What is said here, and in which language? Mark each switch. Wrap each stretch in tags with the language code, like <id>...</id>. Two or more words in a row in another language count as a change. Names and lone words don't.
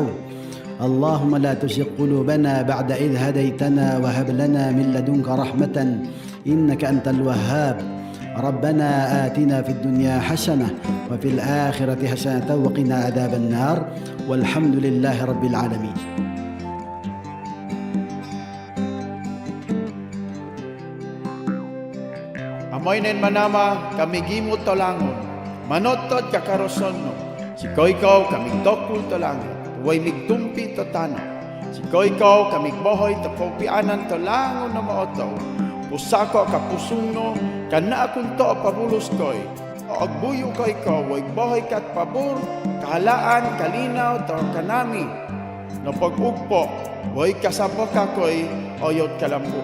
<ar>اللهم لا تزغ قلوبنا بعد إذ هديتنا وهب لنا من لدنك رحمة إنك أنت الوهاب. ربنا آتنا في الدنيا حسنة وفي الآخرة حسنة وقنا عذاب النار والحمد لله رب العالمين.</ar> <mbb>Amoy nen manama kami gimot tolangon, manotod kakaroson no. Si koykaw kami dokul tolangon, way migtumpi to tano. Si koykaw kami bohoy to kopianan tolangon na maotaw. Pusako kapusong no, kana akong to pabulos koy. O agbuyo koykaw, way bohoy kat pabor, kahalaan, kalinaw, to kanami. No pag-ugpo, way kasabok kakoy, oyot kalambo.</mbb>